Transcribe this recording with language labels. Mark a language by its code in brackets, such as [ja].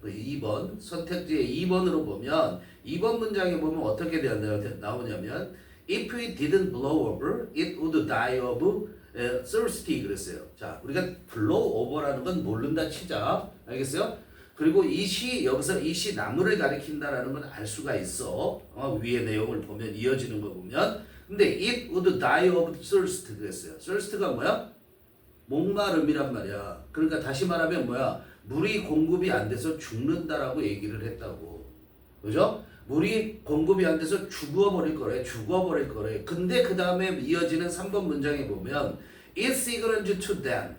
[ko] 2번 선택지의 2번으로 보면 2번 문장에 보면 어떻게 나오냐면 [en] If it didn't blow over, it would die of thirsty [ko] 그랬어요. 자, 우리가 blow over라는 건 모른다 치자. 알겠어요? 그리고 여기서 이 시 나무를 가리킨다라는 건 알 수가 있어. 위의 내용을 보면 이어지는 거 보면. 근데 [en] it would die of thirst [ko] 그랬어요. thirst가 뭐야? 목마름이란 말이야. 그러니까 다시 말하면 뭐야? 물이 공급이 안 돼서 죽는다라고 얘기를 했다고. 그죠? 물이 공급이 안 돼서 죽어버릴 거래. 근데 그 다음에 이어지는 3번 문장에 보면 [en] it's signaled to them.